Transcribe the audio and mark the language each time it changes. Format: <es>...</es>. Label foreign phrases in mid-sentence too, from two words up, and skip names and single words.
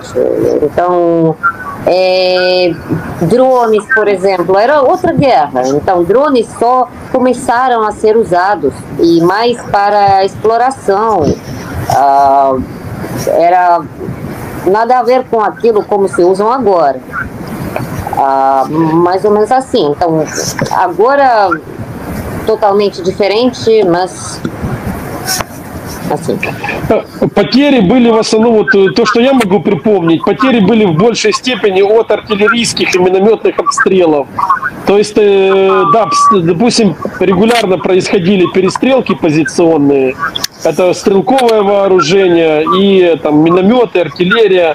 <pt>Então drones, por exemplo, era outra guerra, então drones só começaram a ser usados e mais para exploração, era nada a ver com aquilo como se usam agora. Mais ou menos assim. Então, agora totalmente diferente, mas assim.</pt> <ru>Потери были в основном, вот то, что я могу припомнить, потери были в большей степени от артиллерийских и минометных обстрелов. То есть, да, допустим, регулярно происходили перестрелки позиционные. Это стрелковое вооружение и там минометы, артиллерия.</ru>